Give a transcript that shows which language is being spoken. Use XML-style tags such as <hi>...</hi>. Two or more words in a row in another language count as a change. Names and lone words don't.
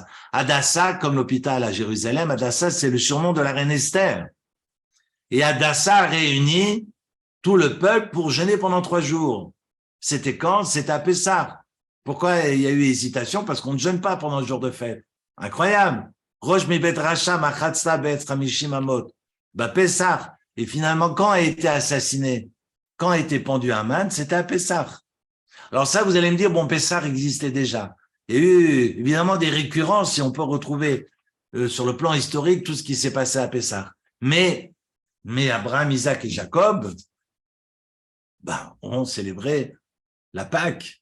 <fr>Hadassah, comme l'hôpital à Jérusalem, Hadassah c'est le surnom de la reine Esther. Et Hadassah réunit tout le peuple pour jeûner pendant 3 jours. C'était quand? C'était à Pessah. Pourquoi il y a eu hésitation? Parce qu'on ne jeûne pas pendant le jour de fête. Incroyable. Rosh mi bet Racha machatza bet Hamishim Amot. Pessah. Et finalement, quand a été assassiné? Quand a été pendu Haman? C'était à Pessah. Alors ça, vous allez me dire, bon, Pessah existait déjà. Il y a eu évidemment des récurrences et on peut retrouver sur le plan historique tout ce qui s'est passé à Pessah. Mais Abraham, Isaac et Jacob, ont célébré la Pâque.</fr>